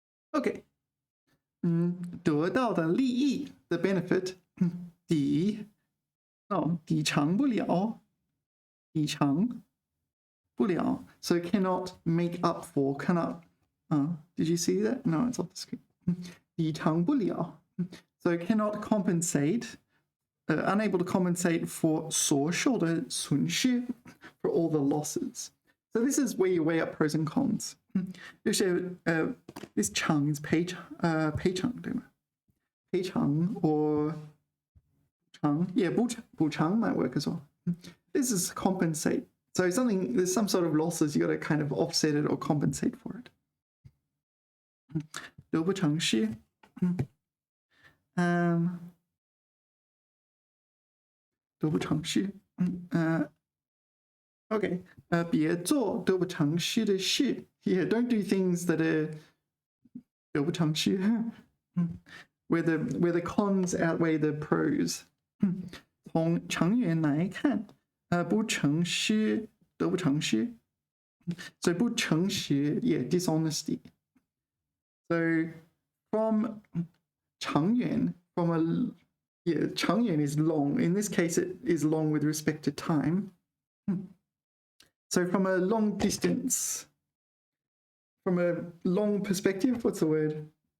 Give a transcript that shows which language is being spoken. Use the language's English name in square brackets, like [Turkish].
[English] OK， [Chinese] 得到的利益 [English] the benefit， [Chinese] 抵偿不了，抵偿不了 [English] ，so cannot make up for cannot。 Did you see that? No, it's off the screen. 抵偿不了 so cannot compensate, unable to compensate for [Chinese] 所受的损失 [English] for all the losses. So this is where you weigh up pros and cons. [Chinese] 就是 this 偿 is 赔偿对吗？ [English] 赔偿 or 偿 yeah 补偿 might work as well. This is compensate. So there's some sort of losses you got to kind of offset it or compensate for it. [Chinese] 得不偿失。得不偿失。 OK， 别做得不偿失的事。 [English] Yeah, don't do things that are 得不偿失。 where the cons outweigh the pros. [Chinese] 从长远来看，不诚实得不偿失。 [English] So 不诚实 yeah, dishonesty. So from 长远 from a yeah, 长远 is long. In this case, it is long with respect to time. So from a long distance, from a long perspective, what's the word?